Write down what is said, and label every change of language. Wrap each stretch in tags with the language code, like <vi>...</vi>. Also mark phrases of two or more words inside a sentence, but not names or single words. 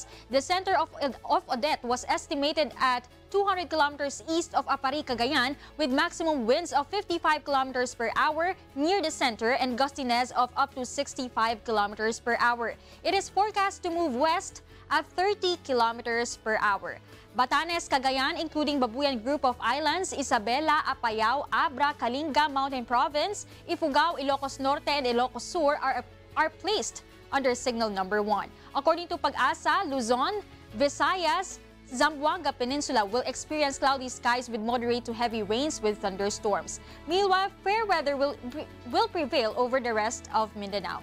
<en>The center of Odette was estimated at 200 kilometers east of Apari, Cagayan, with maximum winds of 55 kilometers per hour near the center and gustiness of up to 65 kilometers per hour. It is forecast to move west at 30 kilometers per hour. Batanes, Cagayan, including Babuyan Group of Islands, Isabela, Apayao, Abra, Kalinga, Mountain Province, Ifugao, Ilocos Norte, and Ilocos Sur are placed under signal number 1. According to Pag-asa, Luzon, Visayas, Zamboanga Peninsula will experience cloudy skies with moderate to heavy rains with thunderstorms. Meanwhile, fair weather will prevail over the rest of Mindanao.</en>